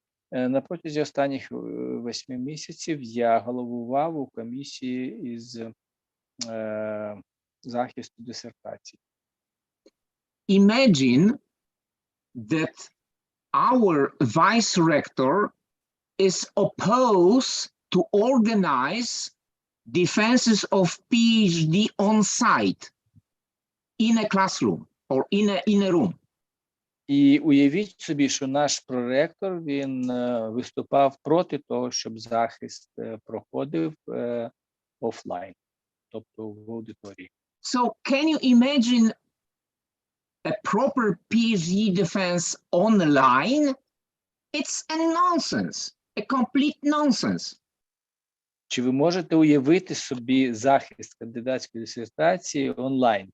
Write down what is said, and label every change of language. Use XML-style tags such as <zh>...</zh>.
<uk>На протязі останніх 8 місяців я головував у комісії із захисту дисертації.</uk> <en>Imagine that our vice rector is opposed to organize defenses of PhD on site in a classroom or in a room.</en> <uk>І уявіть собі, що наш проректор, він виступав проти того, щоб захист проходив офлайн, тобто в аудиторії.</uk> <en>So can you imagine a proper PhD defense online? It's a nonsense, a complete nonsense.</en> <uk>Чи ви можете уявити собі захист кандидатської дисертації онлайн?</uk>